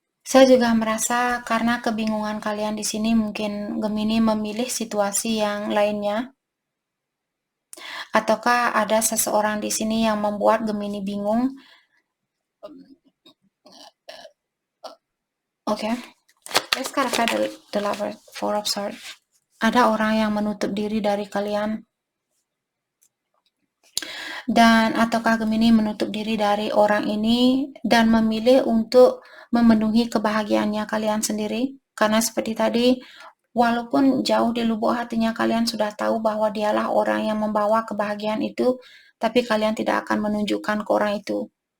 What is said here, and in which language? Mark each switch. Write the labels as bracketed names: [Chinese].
[Indonesian] Saya juga merasa karena kebingungan kalian di sini mungkin Gemini memilih situasi yang lainnya. Ataukah ada seseorang di sini yang membuat Gemini bingung? Oke. [English] Let's clarify the Lover, Four of Swords. [Indonesian] Ada orang yang menutup diri dari kalian. Dan ataukah Gemini menutup diri dari orang ini dan memilih untuk memenuhi kebahagiaannya kalian sendiri? Karena seperti tadi, walaupun jauh di lubuk hatinya kalian sudah tahu bahwa dialah orang yang membawa kebahagiaan itu, tapi kalian tidak akan menunjukkan ke orang itu.